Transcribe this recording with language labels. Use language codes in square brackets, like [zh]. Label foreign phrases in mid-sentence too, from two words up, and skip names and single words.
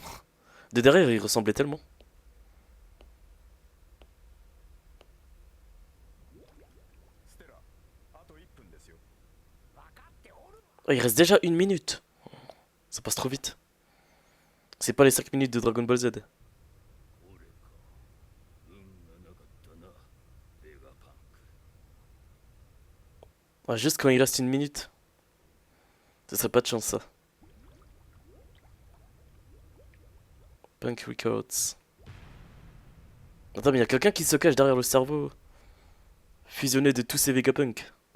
[fr] De derrière il ressemblait tellement. Oh, il reste déjà 1 minute. Ça passe trop vite. C'est pas les 5 minutes de Dragon Ball Z. [ja] 俺か運がなかったなベガパンク [fr] Ah, juste quand il reste 1 minute. Ce serait pas de chance ça. Punk Records. Attends, mais il y a quelqu'un qui se cache derrière le cerveau fusionné de tous ces Vegapunk.